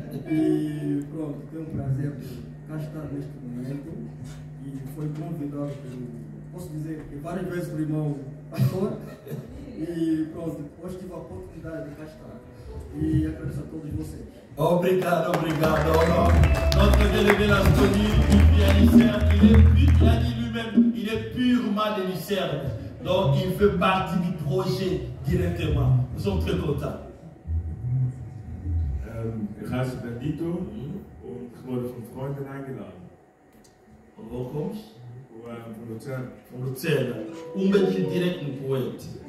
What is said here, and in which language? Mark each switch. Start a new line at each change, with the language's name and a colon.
Portuguese: E pronto, tenho um prazer por cá estar neste momento. E foi convidado pelo, posso dizer, que várias vezes pelo irmão pastor. E pronto, hoje tive a oportunidade de cá estar. E agradeço a todos vocês. Obrigado, obrigado.
French: Notre bien-aimé l'a connu, il vit à Lucerne, il a dit lui-même, il est purement de Lucerne. Donc il fait partie du projet directement. Nous sommes très contents.
German: Ich heiße Bendito und ich wurde von Freunden eingeladen. Von wo kommst Von Luzern. du? Von Luzern. Unbedingt direkt ein Poète.